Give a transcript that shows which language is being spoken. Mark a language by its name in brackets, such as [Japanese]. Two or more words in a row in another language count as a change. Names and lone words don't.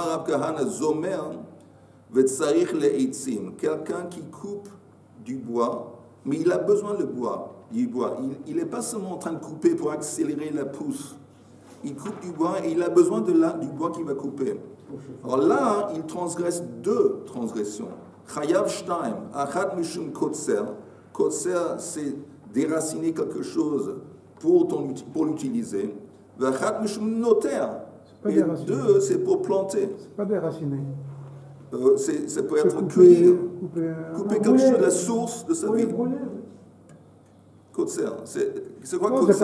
[French] Quelqu'un qui coupe du bois, mais il a besoin de bois. Il n'est pas seulement en train de couper pour accélérer la pousse. Il coupe du bois et il a besoin du bois qu'il va couper. Alors là, il transgresse 2 transgressions. [Hebrew] חייב שתיים, אחת משום קוצר. [French] Kotser, c'est déraciner quelque chose pour l'utiliser. [Hebrew] אחת משום נוטע. [French] Et 2, c'est pour planter. C'est pas déraciner. Ça peut être cueillir. Couper quelque chose de la source de sa vie. Kotser, c'est quoi Kotser?